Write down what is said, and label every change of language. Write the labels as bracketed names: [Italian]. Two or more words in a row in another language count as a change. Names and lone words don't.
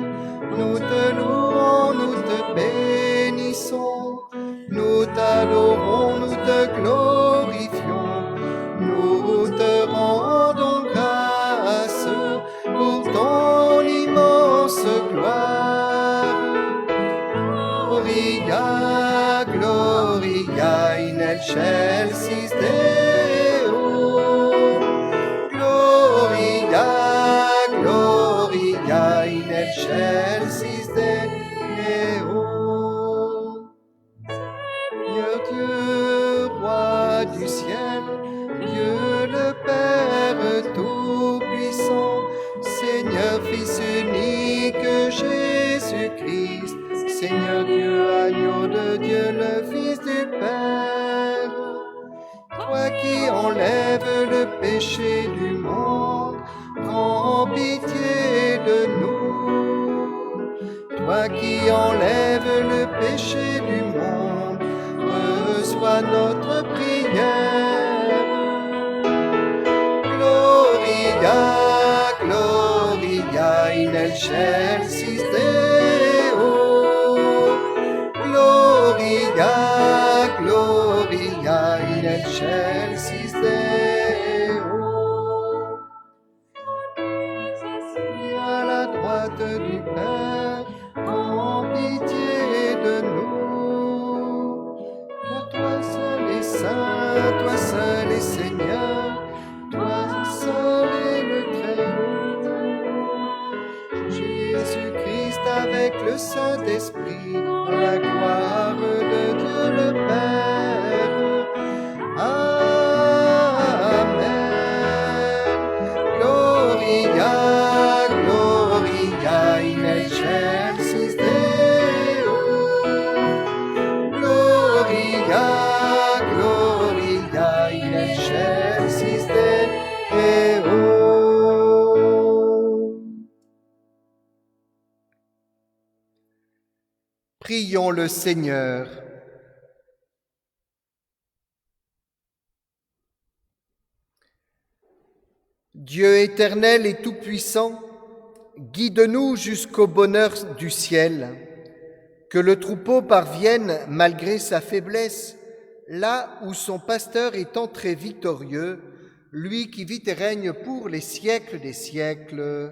[French] Nous te louons, nous te bénissons, nous t'adorons, nous te glorifions, nous te rendons grâce pour ton immense gloire. [Latin] Gloria, Gloria in excelsis Deo. Gloria, Gloria in excelsis Deo. [French] Seigneur Dieu, roi du ciel, Dieu le Père tout-puissant, Seigneur Fils unique Jésus-Christ, Seigneur Dieu, agneau de Dieu, le Fils du Père, toi qui enlèves le péché du monde, prends pitié de nous. Toi qui enlèves le péché du monde, reçois notre prière. [Latin] Gloria, Gloria in excelsis Deo. Gloria, Gloria in excelsis Deo. [French] À la droite du Père, prends pitié de nous. Car toi seul est saint, toi seul est Seigneur, toi seul est le Très-Haut. Jésus-Christ avec le Saint-Esprit, dans la gloire de Dieu le Père. Amen. [Latin] Gloria, Gloria in excelsis Deo. Gloria, Gloria in excelsis Deo. [French] Prions le Seigneur. Dieu éternel et tout-puissant, guide-nous jusqu'au bonheur du ciel, que le troupeau parvienne, malgré sa faiblesse, là où son pasteur est entré victorieux, lui qui vit et règne pour les siècles des siècles.